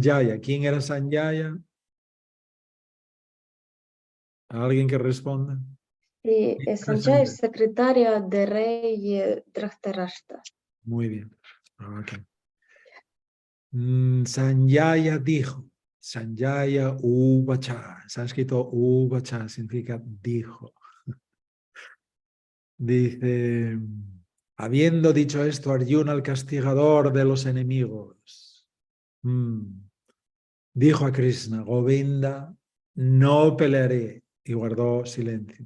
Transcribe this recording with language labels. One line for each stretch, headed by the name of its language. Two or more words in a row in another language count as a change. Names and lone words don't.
Spanish: ¿Quién era Sanjaya? ¿Alguien que responda? Sí, Sanjay es secretaria de rey Dhritarashtra. Muy bien. Okay. Sanjaya dijo.
Sanskrit: सञ्जय उवाच.
Spanish: Sánscrito uvacha significa dijo. Dice, habiendo dicho esto, Arjuna, el castigador de los enemigos, dijo a Krishna, Govinda, no pelearé, y guardó silencio.